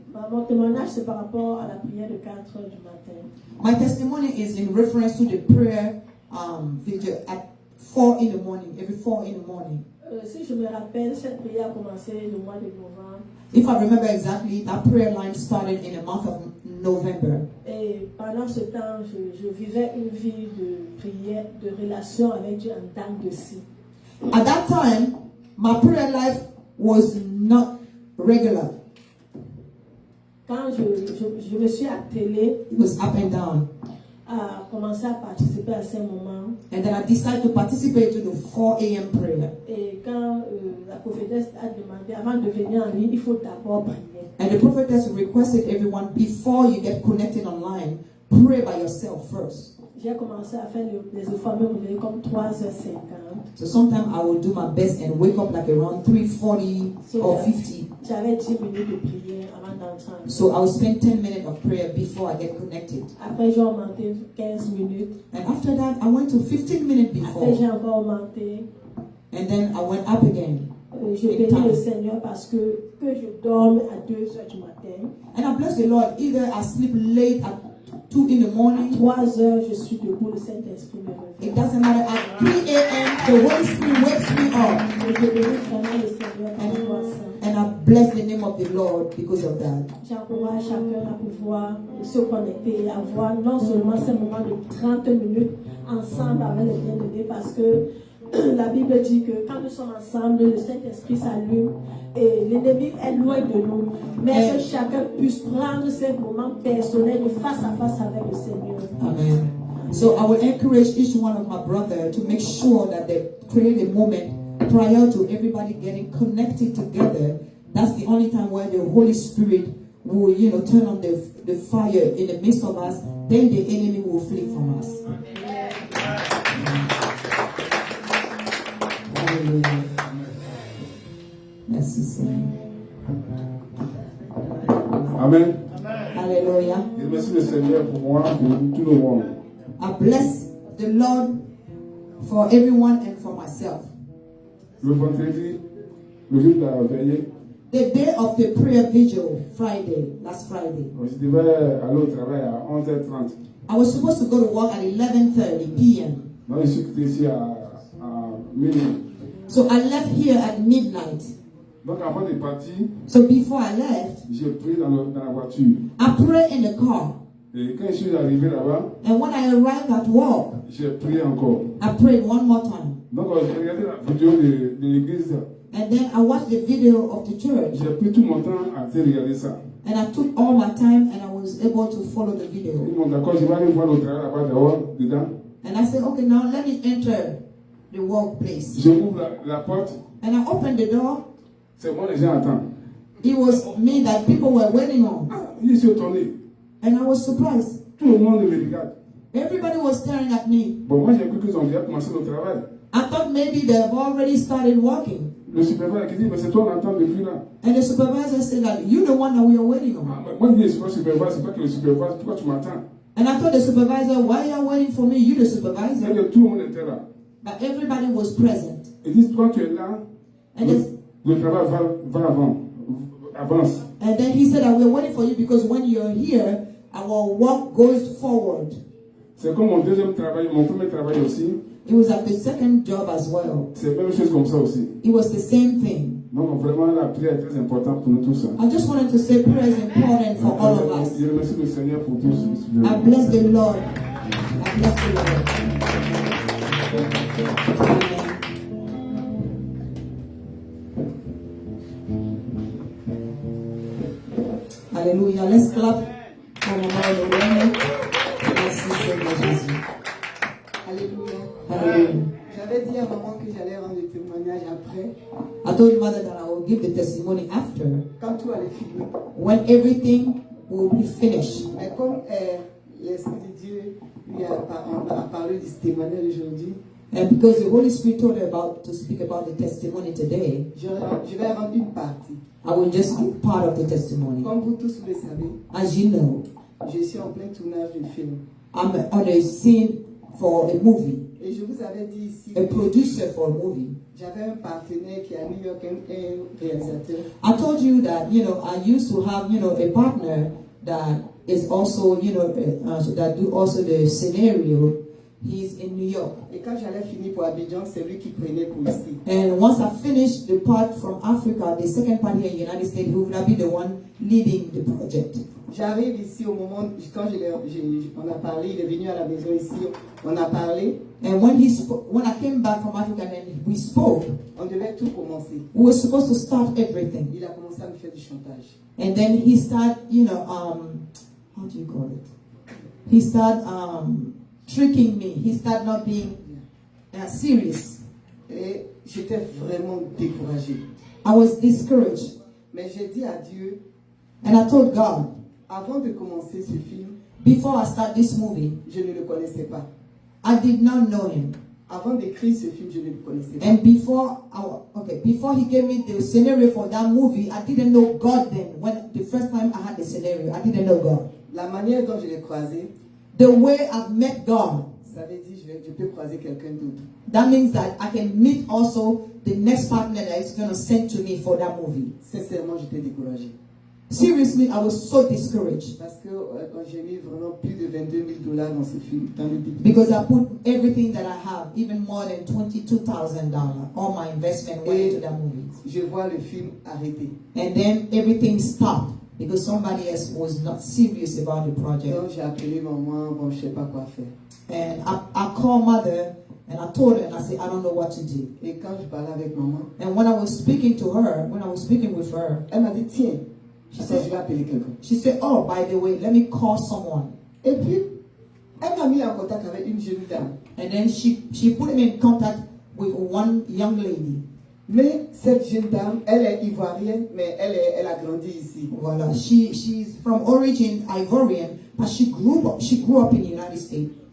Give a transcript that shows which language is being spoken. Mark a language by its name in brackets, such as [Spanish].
[French] Mon témoignage, c'est par rapport à la prière de 4 heures du matin. [English] My testimony is in reference to the prayer vigil at 4 in the morning, every 4 in the morning. [French] Si je me rappelle, cette prière a commencé le mois de novembre. [English] If I remember exactly, that prayer line started in the month of November. [French] Et pendant ce temps, je vivais une vie de prière, de relation avec Dieu en temps de si. [English] At that time, my prayer life was not regular. [French] Quand je me suis attelée [English] It was up and down. [French] à commencer à participer à ces moments, [English] And then I decided to participate to the 4 a.m. prayer. [French] et quand la prophétesse a demandé, avant de venir en ligne, il faut d'abord prier. [English] And the prophetess requested everyone, before you get connected online, pray by yourself first. [French] J'ai commencé à faire les efforts, me réveiller comme 3h50. [English] So sometimes I will do my best and wake up like around 3:40 or 50. [French] J'avais 10 minutes de prière avant d'entrer. [English] So I will spend 10 minutes of prayer before I get connected. [French] Après, j'ai augmenté 15 minutes. [English] And after that, I went to 15 minutes [French] Après, j'ai [English] before. [French] encore augmenté. [English] And then I went up again. [French] Je bénis le Seigneur parce que je dorme à 2h du matin. [English] And I bless the Lord. Either I sleep late at 2 in the [French] À [English] morning. [French] 3h, je suis debout, le Saint-Esprit me [English] It [French] réveille. [English] doesn't matter. At 3 a.m., the Holy Spirit wakes me up. [French] Et je bénis vraiment le Seigneur pour ça. [English] And I bless the name of the Lord because of that. [French] J'encourage chacun à pouvoir se connecter et avoir non seulement ces moments de 30 minutes ensemble avec les bien-aimés parce que la Bible dit que quand nous sommes ensemble, le Saint-Esprit s'allume et l'ennemi est loin de nous. Mais que chacun puisse prendre ces moments personnels de face à face avec le Seigneur. Amen. [English] So I will encourage each one of my brothers to make sure that they create a moment prior to everybody getting connected together. That's the only time where the Holy Spirit will, turn on the fire in the midst of us, then the enemy will flee from us. [French] Hallelujah. Merci Seigneur. Amen. Hallelujah. Et merci le Seigneur pour moi, pour tout le monde. [English] I bless the Lord for everyone and for myself. [French] Le vendredi, le jour de la veillée, [English] The day of the prayer vigil, last Friday, [French] je devais aller au travail à 11h30. [English] I was supposed to go to work at 11:30 p.m. [French] Donc, je suis quitté ici à minuit. [English] So I left here at midnight. [French] Donc, avant de partir, [English] So before I left, [French] j'ai prié dans la voiture. [English] I prayed in the car. [French] Et quand je suis arrivé là-bas, [English] And when I arrived at work, [French] j'ai prié encore. [English] I prayed one more time. [French] Donc, j'ai regardé la vidéo de l'église. [English] And then I watched the video of the church. [French] J'ai pris tout mon temps à regarder ça. [English] And I took all my time and I was able to follow the [French] Ils [English] video. [French] m'ont dit, d'accord, je vais aller voir le travail là-bas dehors, dedans. [English] And I said, okay, now let me enter the workplace. [French] Je ouvre la porte. [English] And I opened the door. [French] C'est moi, les gens attendent. [English] It was me that people were waiting on. [French] Ah, je suis étonné. [English] And I was surprised. [French] Tout le monde me regarde. [English] Everybody was staring at me. [French] Bon, moi, j'ai cru qu'ils ont déjà commencé le travail. [English] I thought maybe they've already started working. [French] Le superviseur qui dit, mais c'est toi, on attend depuis là. [English] And the supervisor said that you're the one that we are waiting on. [French] Ah, moi, je dis, c'est pas le superviseur, c'est pas que le superviseur, pourquoi tu m'attends? [English] And I told the supervisor, why are you waiting for me? You're the [French] C'est [English] supervisor. [French] que tout le monde était là. [English] But everybody was present. [French] Ils disent, toi, tu es là, [English] And, this, [French] le travail va avant, avance. [English] and then he said that we're waiting for you because when you're here, our work goes forward. [French] C'est comme mon deuxième travail, mon premier travail aussi. [English] It was at the second job as well. [French] C'est la même chose comme ça aussi. [English] It was the same thing. [French] Donc vraiment la prière est très importante pour nous tous. [English] I just wanted to say prayer is important for all of us. [French] Je remercie le Seigneur pour tout ce. [English] I bless the Lord. I bless the Lord. Amen. Hallelujah. Let's clap for Maman Lorraine. [French] Merci Seigneur Jésus. Alléluia. Hallelujah. J'avais dit à maman que j'allais rendre le témoignage après, [English] I told Mother that I will give the testimony after, [French] quand tout allait finir. [English] when everything will be finished. [French] Mais comme l'Esprit de Dieu lui a parlé du témoignage aujourd'hui, [English] And because the Holy Spirit told her to speak about the testimony today, [French] je vais rendre une partie. [English] I will just give part of the testimony. [French] Comme vous tous le savez, [English] As you know, [French] je suis en plein tournage du film. [English] I'm on a scene for a movie, [French] Et je vous avais dit ici [English] a [French] que [English] producer for a movie. [French] j'avais un partenaire qui est à New York, un réalisateur. [English] I told you that, I used to have, a partner that is also, that do also the scenario. He's in New York. [French] Et quand j'allais finir pour Abidjan, c'est lui qui prenait pour ici. [English] And once I finished the part from Africa, the second part here in the United States, he will not be the one leading the project. [French] J'arrive ici au moment, quand on a parlé, il est venu à la maison ici, on a parlé. [English] And when I came back from Africa and we spoke, [French] On devait tout commencer. [English] we were supposed to start everything. [French] Il a commencé à me faire du chantage. [English] And then he started, how do you call it? He started tricking me. He started not being serious. [French] Et j'étais vraiment découragée. [English] I was discouraged. [French] Mais j'ai dit à Dieu, [English] And I told God, [French] avant de commencer ce film, [English] before I start this movie, [French] je ne le connaissais pas. [English] I did not know him. [French] Avant d'écrire ce film, je ne le connaissais pas. [English] And before he gave me the scenario for that movie, I didn't know God then. When the first time I had the scenario, I didn't know God. [French] La manière dont je l'ai croisé, [English] The way I've met God, [French] ça veut dire je peux croiser quelqu'un d'autre. [English] that means that I can meet also the next partner that is going to send to me for that movie. [French] Sincèrement, j'étais découragée. [English] Seriously, I was so discouraged [French] Parce que j'ai mis vraiment plus de $22,000 dans ce film, dans le début. [English] because I put everything that I have, even more than $22,000, all my investment went into that movie. [French] Je vois le film arrêté. [English] And then everything stopped because somebody else was not serious about the project. [French] Donc j'ai appelé maman, bon, je sais pas quoi faire. [English] And I called Mother and I told her, and I said, I don't know what to do. [French] Et quand je parlais avec maman, [English] And when I was speaking with her, [French] elle m'a dit, tiens, [English] she [French] je vais [English] said, [French] appeler quelqu'un. [English] oh, by the way, let me call someone. [French] Et puis, elle m'a mis en contact avec une jeune dame. [English] And then she put me in contact with one young lady. [French] Mais cette jeune dame, elle est ivoirienne, mais elle a grandi ici. Voilà. [English] She's from origin Ivorian, but she grew up in the United States.